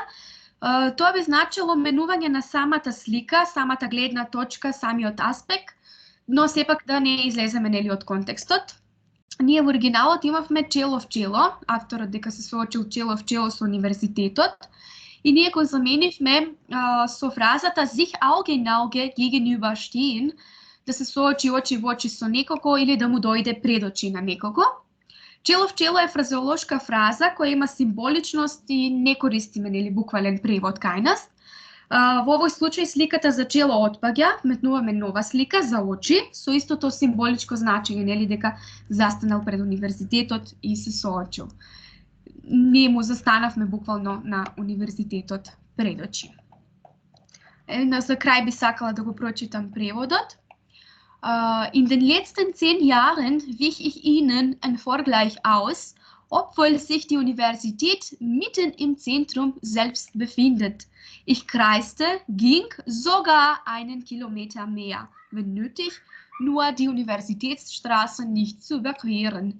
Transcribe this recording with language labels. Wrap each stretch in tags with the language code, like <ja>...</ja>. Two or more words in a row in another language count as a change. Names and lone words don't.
<mk>Тоа би значило менување на самата слика, самата гледна точка, самиот аспект, но сепак да не излеземе нели од контекстот. Ние во оригиналот имавме чело в чело, авторот дека се соочил чело в чело со универзитетот, и ние го заменивме со фразата</mk> <de>sich Auge in Auge gegenüber stehen,</de> <mk>да се соочи очи во очи со некого или да му дојде пред очи на некого. Чело в чело е фразеолошка фраза која има символичност и не користиме нели буквален превод кај нас. Во овој случај сликата за чело отпаѓа, метнуваме нова слика за очи со истото символичко значење, нели дека застанал пред универзитетот и се соочил. Ние му застанавме буквално на универзитетот пред очи. За крај би сакала да го прочитам преводот.</mk> <de>In den letzten 10 Jahren wich ich Ihnen ein Vergleich aus, obwohl sich die Universität mitten im Zentrum selbst befindet. Ich kreiste, ging sogar einen Kilometer mehr, wenn nötig, nur die Universitätsstraße nicht zu überqueren.</de>